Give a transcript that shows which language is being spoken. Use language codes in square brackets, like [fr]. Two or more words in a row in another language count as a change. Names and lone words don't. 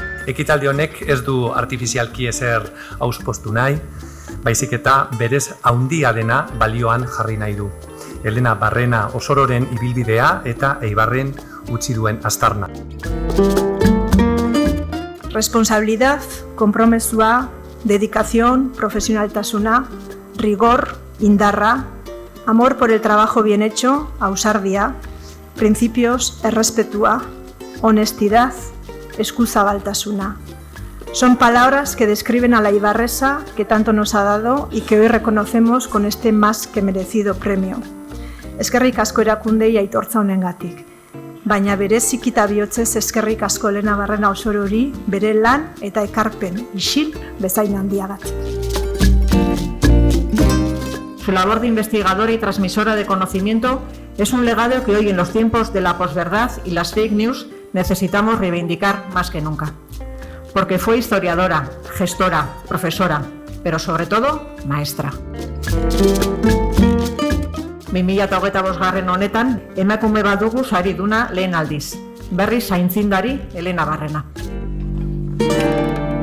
[eu] Ekitaldi honek ez du artifizialki ezer auspostu nahi, baizik eta berez haundia dena balioan jarri nahi du. Elena Barrena Osororen ibilbidea eta Eibarren utzi duen aztarna. Responsabilidad, konpromesua, dedicación, profesionaltasuna, rigor, indarra, [es] amor por el trabajo bien hecho, [eu] ausardia, principios, errespetua, honestidad, eskuzabaltasuna. [es] Son palabras que describen a la ibarresa que tanto nos ha dado y que hoy reconocemos con este más que merecido premio. [eu] Eskerrik asko erakundei aitortza honengatik. Baina bereziki eta bihotzez eskerrik asko Elena Barrena Osorori bere lan eta ekarpen isil bezain handiagatik. [es] Su labor de investigadora y transmisora de conocimiento es un legado que hoy en los tiempos de la posverdad y las [en] fake news [es] necesitamos reivindicar más que nunca. Porque fue historiadora, gestora, profesora, pero sobre todo maestra. [eu] 2025 honetan, emakume bat dugu sariduna lehen aldiz. Berriz aintzindari Elena Barrena.